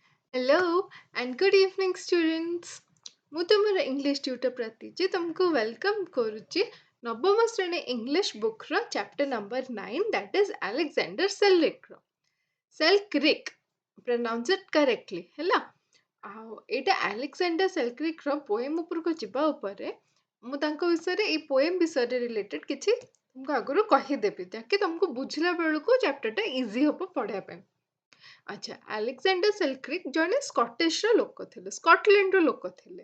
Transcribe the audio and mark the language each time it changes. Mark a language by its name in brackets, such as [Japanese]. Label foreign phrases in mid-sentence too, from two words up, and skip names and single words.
[English] Hello and good evening students. [Odia] ମୁଁ ତୁମର [English] English tutor [Odia] ପ୍ରତିଜି ତୁମକୁ ୱେଲକମ୍ କରୁଛି ନବମ ଶ୍ରେଣୀ [English] English bookର chapter number 9 that is Alexander Selkirkର [Odia] ସେଲ୍କ୍ରିକ୍ [English] pronounce it correctly [Odia] ହେଲା। ଆଉ ଏଇଟା ଆଲେକ୍ସାଣ୍ଡର ସେଲ୍କ୍ରିକ୍ର ପୋଏମ୍ ଉପରକୁ ଯିବା ଉପରେ ମୁଁ ତାଙ୍କ ବିଷୟରେ ଏଇ ପୋଏମ୍ ବିଷୟରେ ରିଲେଟେଡ୍ କିଛି ତୁମକୁ ଆଗରୁ କହିଦେବି ଯାକି ତୁମକୁ ବୁଝିଲା ବେଳକୁ ଚାପ୍ଟରଟା ଇଜି ହେବ ପଢ଼ିବା ପାଇଁ। ଆଚ୍ଛା ଆଲେକ୍ସାଣ୍ଡର ସେଲ୍କ୍ରିକ୍ ଜଣେ ସ୍କଟିଶର ଲୋକ ଥିଲେ, ସ୍କଟଲ୍ୟାଣ୍ଡର ଲୋକ ଥିଲେ।